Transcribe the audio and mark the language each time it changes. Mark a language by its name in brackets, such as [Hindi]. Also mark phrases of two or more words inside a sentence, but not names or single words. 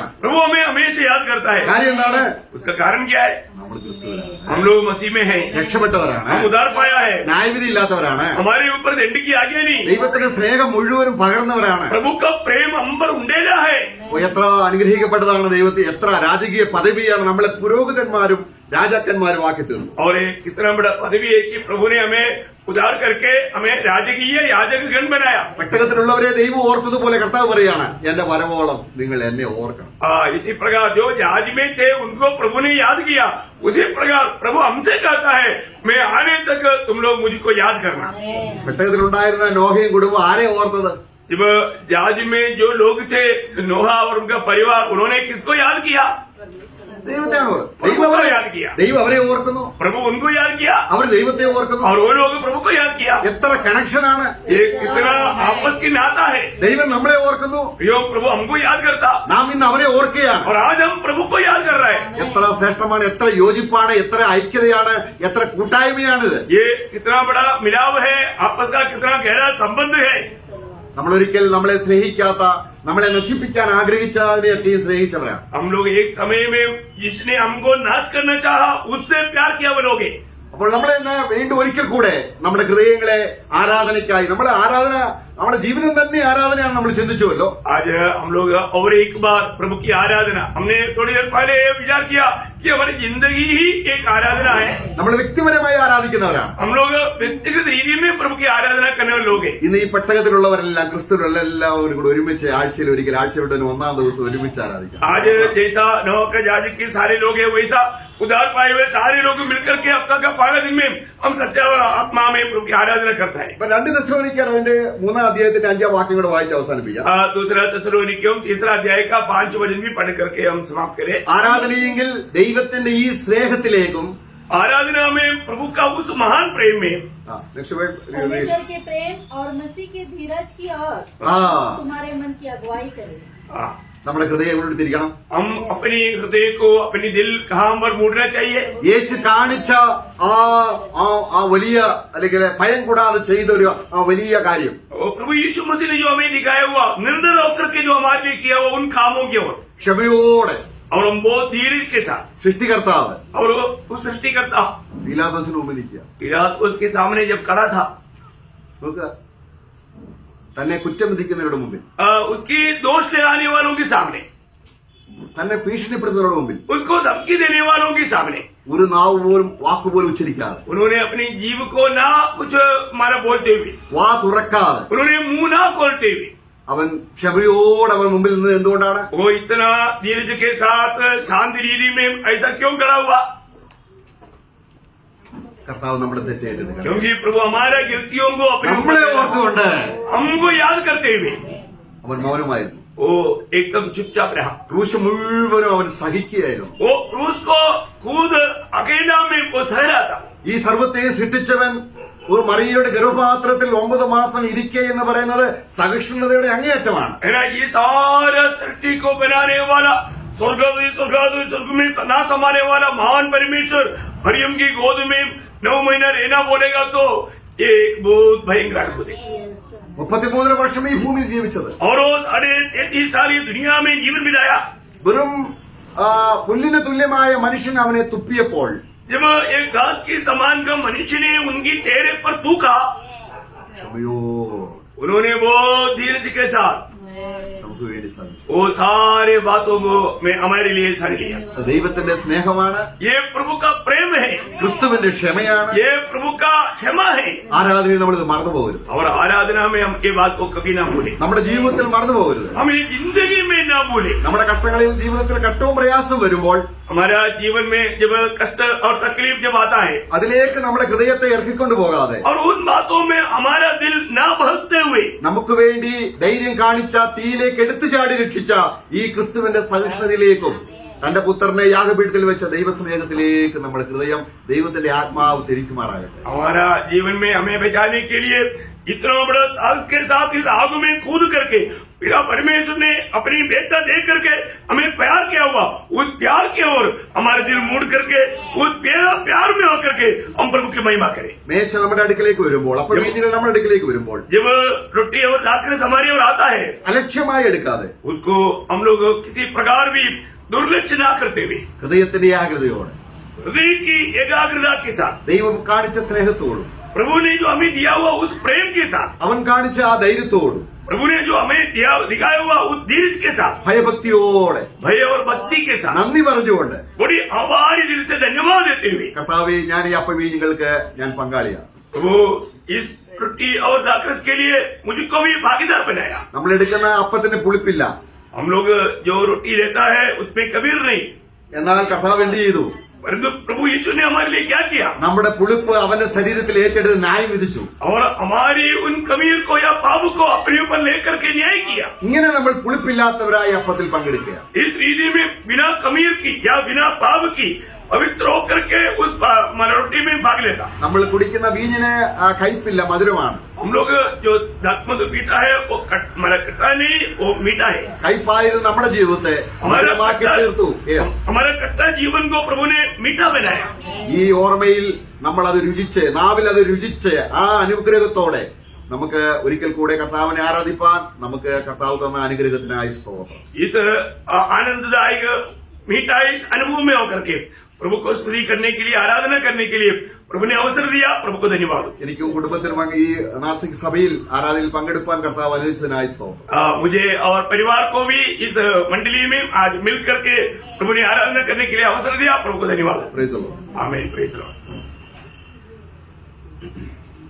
[Hindi] प्रभु हमें हमेशा याद करता है. [Malayalam] കാര്യം എന്താണ്? [Hindi] उसका कारण क्या है? [Malayalam] നമ്മൾ ക്രിസ്തുവിലാണ്, [Hindi] हम लोग मसीह में हैं, [Malayalam] രക്ഷപ്പെട്ടവരാണ്, [Hindi] हम उद्धार पाया है, [Malayalam] ന്യായവിധി ഇല്ലാത്തവരാണ്, [Hindi] हमारे ऊपर दंड की आज्ञा नहीं, [Malayalam] ദൈവത്തിന്റെ സ്നേഹം മുഴുവനും പകർന്നവരാണ്. [Hindi] प्रभु का प्रेम हम पर उंडेला है. [Malayalam] എത്ര അനുഗ്രഹിക്കപ്പെട്ടതാണ് ദൈവത്തെ, എത്ര രാജകീയ പദവിയാണ് നമ്മളെ പുരോഹിതന്മാരും രാജാക്കന്മാരും ആക്കി തീർന്നു. [Hindi] और एक कितना बड़ा पदवी है कि प्रभु ने हमें उद्धार करके हमें राजकीय याजक गण बनाया. [Malayalam] പെട്ടകത്തിലുള്ളവരെ ദൈവം ഓർത്തതുപോലെ കർത്താവ് പറയാണ്, എന്റെ വരവോളം നിങ്ങൾ എന്നെ ഓർക്കണം. [Hindi] इसी प्रकार जो जहाज में थे उनको प्रभु ने याद किया. उसी प्रकार प्रभु हमसे कहता है, मैं आने तक तुम लोग मुझको याद करना. [Malayalam] പെട്ടകത്തിലുണ്ടായിരുന്ന നോഹയും കുടുംബം ആരെ ഓർത്തത്? [Hindi] जब जहाज में जो लोग थे नोहा और उनका परिवार, उन्होंने किसको याद किया? [Malayalam] ദൈവത്തെയാണ്. [Hindi] प्रभु को याद किया. [Malayalam] ദൈവം അവരെ ഓർക്കുന്നു, [Hindi] प्रभु उनको याद किया [Malayalam] അവർ ദൈവത്തെ ഓർക്കുന്നു. [Hindi] और वो लोग प्रभु को याद किया. [Malayalam] എത്ര കണക്ഷനാണ്! [Hindi] ये कितना आपस की नाता है. [Malayalam] ദൈവം നമ്മളെ ഓർക്കുന്നു, [Hindi] यो प्रभु हमको याद करता [Malayalam] നാം ഇന്ന് അവരെ ഓർക്കുകയാണ്. [Hindi] और आज हम प्रभु को याद कर रहे हैं. [Malayalam] എത്ര ശ്രേഷ്ഠമാണ്, എത്ര യോജിപ്പാണ്, എത്ര ഐക്യതയാണ്, എത്ര കൂട്ടായ്മയാണിത്. [Hindi] ये कितना बड़ा मिलाव है, आपस का कितना गहरा संबंध है. [Malayalam] നമ്മളൊരിക്കൽ നമ്മളെ സ്നേഹിക്കാത്ത, നമ്മളെ നശിപ്പിക്കാൻ ആഗ്രഹിച്ചതിനെയൊക്കെയും സ്നേഹിച്ചവരാണ്. [Hindi] हम लोग एक समय में जिसने हमको नाश करना चाहा उससे प्यार किया वो लोग. [Malayalam] അപ്പോൾ നമ്മളെ ഇന്ന് വീണ്ടും ഒരിക്കൽ കൂടെ നമ്മുടെ ഹൃദയങ്ങളെ ആരാധനയ്ക്കായി, നമ്മുടെ ജീവിതം തന്നെ ആരാധനയാണ് നമ്മൾ ചിന്തിച്ചുവല്ലോ. [Hindi] आज हम लोग और एक बार प्रभु की आराधना, हमने थोड़ी देर पहले विचार किया कि हमारी जिंदगी ही एक आराधना है। [Malayalam] നമ്മൾ വ്യക്തിപരമായി ആരാധിക്കുന്നവരാണ്. [Hindi] हम लोग व्यक्तिगत रीति में प्रभु की आराधना करने वाले लोग हैं। [Malayalam] ഇന്ന് ഈ പെട്ടകത്തിലുള്ളവരെല്ലാം ക്രിസ്തുവിലുള്ള എല്ലാവരും കൂടെ ഒരുമിച്ച് ആഴ്ചയിൽ ഒരിക്കൽ ആഴ്ചയുടെ ഒന്നാം ദിവസം ഒരുമിച്ച് ആരാധിക്കാം. [Hindi] आज जैसा नोह का याजक के सारे लोग हैं, वैसा उद्धार पाए हुए सारे लोग मिलकर के हफ्ता का 12 दिन में हम सच्चा और आत्मा में प्रभु की आराधना करता है। [Malayalam] അപ്പൊ 2 തെസ്സലോനിക്കർ അതിന്റെ 3-ാം അധ്യായത്തിന്റെ 5-ാം വാക്യം കൂടെ വായിച്ച് അവസാനിപ്പിക്കാം. [Hindi] दूसरा തെസ്സലോനിക്കയും 3 अध्याय का 5 वचन भी पढ़ करके हम समाप्त करें। [Malayalam] ആരാധനയെങ്കിൽ ദൈവത്തിന്റെ ഈ സ്നേഹത്തിലേക്കും [Hindi] आराधना में प्रभु का उस महान प्रेम में परमेश्वर के प्रेम और मसीह के धीरज की और तुम्हारे मन की अगुवाई करे. [Malayalam] നമ്മുടെ ഹൃദയം എവിടെ തിരിക്കണം? [Hindi] हम अपनी हृदय को अपनी दिल कहाँ पर मूडना चाहिए? [Malayalam] യേശു കാണിച്ച ആ വലിയ അല്ലെങ്കിൽ ഭയം കൂടാതെ ചെയ്ത ഒരു വലിയ കാര്യം, [Hindi] प्रभु यीशु मसीह ने जो हमें दिखाया हुआ निर्णय होकर के जो हमारे लिए किया हुआ उन कामों की ओर [Malayalam] ക്ഷമയോടെ [Hindi] और हम बहुत धीरज के साथ [Malayalam] സൃഷ്ടികർത്താവ് [Hindi] और उस सृष्टिकर्ता [Malayalam] പീലാത്തോസിന് മുമ്പിൽ നിൽക്കുക. [Hindi] पिलात उसके सामने जब खड़ा था, [Malayalam] നോക്കുക, തന്നെ കുറ്റം വിധിക്കുന്നവരുടെ മുമ്പിൽ, [Hindi] उसकी दोष लगाने वालों के सामने, [Malayalam] തന്നെ ഭീഷണിപ്പെടുത്തുന്നവരുടെ മുമ്പിൽ, [Hindi] उसको धमकी देने वालों के सामने [Malayalam] ഒരു നാവ് പോലും വാക്കുപോലും ഉച്ചരിക്കാതെ, [Hindi] उन्होंने अपनी जीव को ना कुछ मारा बोलते हुए, [Malayalam] വാ തുറക്കാതെ, [Hindi] उन्होंने मुंह ना खोलते हुए [Malayalam] അവൻ ക്ഷമയോടെ അവൻ മുമ്പിൽ നിന്ന് എന്തുകൊണ്ടാണ്? [Hindi] वो इतना धीरज के साथ शांत रीति में ऐसा क्यों खड़ा हुआ? [Malayalam] കർത്താവ് നമ്മുടെ തെറ്റേറ്റത്, [Hindi] क्योंकि प्रभु हमारा गलतियों को अपने [Malayalam] നമ്മളെ ഓർത്തുകൊണ്ട് [Hindi] हमको याद करते हुए [Malayalam] അവൻ മൗനമായിരുന്നു. [Hindi] वो एकदम चुपचाप रहा. [Malayalam] ക്രൂശ് മുഴുവനും അവൻ സഹിക്കുകയായിരുന്നു. [Hindi] वो क्रूस को खुद अकेला में वो सह रहा था. [Malayalam] ഈ സർവത്തെ സൃഷ്ടിച്ചവൻ ഒരു മറിയയുടെ ഗർഭപാത്രത്തിൽ 9 മാസം ഇരിക്കെ എന്ന് പറയുന്നത് സഹിഷ്ണുതയുടെ അങ്ങേയറ്റമാണ്. [Hindi] है ना, ये सारा सृष्टि को बनाने वाला स्वर्ग में ना समाने वाला महान परमेश्वर मरियम की गोद में 9 महीना रहना बोलेगा तो ये एक बहुत भयंकर अद्भुत है. [Malayalam] 33 വർഷം ഈ ഭൂമിയിൽ ജീവിച്ചത്, [Hindi] और वो 33 साल ये दुनिया में जीवन बिताया. [Malayalam] വെറും പുല്ലിന് തുല്യമായ മനുഷ്യൻ അവനെ തുപ്പിയപ്പോൾ, [Hindi] जब एक घास के समान का मनुष्य ने उनकी चेहरे पर थूका, [Malayalam] ക്ഷമയോ [Hindi] उन्होंने बहुत धीरज के साथ [Malayalam] നമുക്ക് വേണ്ടി സാധിച്ചു. [Hindi] वो सारे बातों को मैं हमारे लिए सह लिया. [Malayalam] ദൈവത്തിന്റെ സ്നേഹമാണ്, [Hindi] ये प्रभु का प्रेम है, [Malayalam] ക്രിസ്തുവിന്റെ ക്ഷമയാണ്. [Hindi] ये प्रभु का क्षमा है. [Malayalam] ആരാധനയിൽ നമ്മളിത് മറന്നു പോകരുത്. [Hindi] और आराधना में हम ये बात को कभी ना भूले, [Malayalam] നമ്മുടെ ജീവിതത്തിൽ മറന്നു പോകരുത്. [Hindi] हम ये जिंदगी में ना भूले. [Malayalam] നമ്മുടെ കഷ്ടങ്ങളിൽ ജീവിതത്തിൽ കഷ്ടവും പ്രയാസവും വരുമ്പോൾ [Hindi] हमारा जीवन में जब कष्ट और तकलीफ जब आता है [Malayalam] അതിലേക്ക് നമ്മുടെ ഹൃദയത്തെ ഇറക്കിക്കൊണ്ടു പോകാതെ [Hindi] और उन बातों में हमारा दिल ना बहकते हुए [Malayalam] നമുക്ക് വേണ്ടി ധൈര്യം കാണിച്ച, തീയിലേക്ക് എടുത്തു ചാടി രക്ഷിച്ച ഈ ക്രിസ്തുവിന്റെ സഹിഷ്ണുതയിലേക്കും തന്റെ പുത്രനെ യാഗപീഠത്തിൽ വെച്ച ദൈവസ്നേഹത്തിലേക്ക് നമ്മുടെ ഹൃദയം, ദൈവത്തിന്റെ ആത്മാവ് തിരിക്കുമാറാകട്ടെ. [Hindi] हमारा जीवन में हमें बचाने के लिए इतना बड़ा साहस के साथ इस आग में कूद करके पिता परमेश्वर ने अपनी बेटा दे करके हमें प्यार किया हुआ, उस प्यार की ओर हमारे दिल मुड़ करके उस प्यार में होकर के हम प्रभु की महिमा करें. [Malayalam] മേശ നമ്മുടെ അടുക്കിലേക്ക് വരുമ്പോൾ, അപ്പോൾ വീഞ്ഞുകൾ നമ്മുടെ അടുക്കിലേക്ക് വരുമ്പോൾ [Hindi] जब रोटी और दाखरस हमारी ओर आता है, [Malayalam] അലക്ഷ്യമായി എടുക്കാതെ [Hindi] उसको हम लोग किसी प्रकार भी दुर्लक्ष्य ना करते हुए [Malayalam] ഹൃദയത്തിന്റെ ഏകാഗ്രതയോടെ, [Hindi] हृदय की एकाग्रता के साथ, [Malayalam] ദൈവം കാണിച്ച സ്നേഹത്തോടും [Hindi] प्रभु ने जो हमें दिया हुआ उस प्रेम के साथ, [Malayalam] അവൻ കാണിച്ച ആ ധൈര്യത്തോടും, [Hindi] प्रभु ने जो हमें दिखाया हुआ उस धीरज के साथ, [Malayalam] ഭയഭക്തിയോടെ, [Hindi] भय और भक्ति के साथ, [Malayalam] നന്ദി പറഞ്ഞുകൊണ്ട്, [Hindi] बड़ी आभारी दिल से धन्यवाद देते हुए, [Malayalam] കർത്താവേ, ഞാൻ ഈ അപ്പവീഞ്ഞുകൾക്ക് ഞാൻ പങ്കാളിയാണ്. [Hindi] प्रभु इस रोटी और दाखरस के लिए मुझको भी भागीदार बनाया. [Malayalam] നമ്മൾ എടുക്കുന്ന അപ്പത്തിന് പുളിപ്പില്ല, [Hindi] हम लोग जो रोटी लेता है उसमें कबीर नहीं, [Malayalam] എന്നാൽ കർത്താവ് എന്ത് ചെയ്തു? [Hindi] परंतु प्रभु यीशु ने हमारे लिए क्या किया? [Malayalam] നമ്മുടെ പുളിപ്പ് അവന്റെ ശരീരത്തിൽ ഏറ്റെടുത്ത് ന്യായം വിധിച്ചു. [Hindi] और हमारी उन कमीर को या पाप को अपने ऊपर लेकर के न्याय किया. [Malayalam] ഇങ്ങനെ നമ്മൾ പുളിപ്പില്ലാത്തവരായി അപ്പത്തിൽ പങ്കെടുക്കുക. [Hindi] इस रीति में बिना कमीर की या बिना पाप की पवित्र होकर के उस रोटी में भाग लेता. [Malayalam] നമ്മൾ കുടിക്കുന്ന വീഞ്ഞിന് കയ്പില്ല, മധുരമാണ്. [Hindi] हम लोग जो मधु पीता है वो खट्टा नहीं, वो मीठा है. [Malayalam] കയ്പായത് നമ്മുടെ ജീവിതത്തെ മധുരമാക്കി തീർത്തു. [Hindi] हमारा खट्टा जीवन को प्रभु ने मीठा बनाया. [Malayalam] ഈ ഓർമ്മയിൽ നമ്മൾ അത് രുചിച്ച്, നാവിൽ അത് രുചിച്ച്, ആ അനുഗ്രഹത്തോടെ നമുക്ക് ഒരിക്കൽ കൂടെ കർത്താവിനെ ആരാധിപ്പാൻ നമുക്ക് കർത്താവ് തന്ന അനുഗ്രഹത്തിനായി സ്തോത്രം. [Hindi] इस आनंददायक मीठा इस अनुभव में होकर के प्रभु को स्तुति करने के लिए, आराधना करने के लिए प्रभु ने अवसर दिया, प्रभु को धन्यवाद। [Malayalam] എനിക്കും കുടുംബത്തിനും അങ്ങ് ഈ നാസിക് സഭയിൽ ആരാധനയിൽ പങ്കെടുപ്പാൻ കർത്താവ് അനുവദിച്ചതിനായി സ്തോത്രം. [Hindi] मुझे और परिवार को भी इस मंडली में आज मिल करके प्रभु ने आराधना करने के लिए अवसर दिया, प्रभु को धन्यवाद। [English] Praise the Lord. [Hindi] आमीन, [English] Praise the Lord.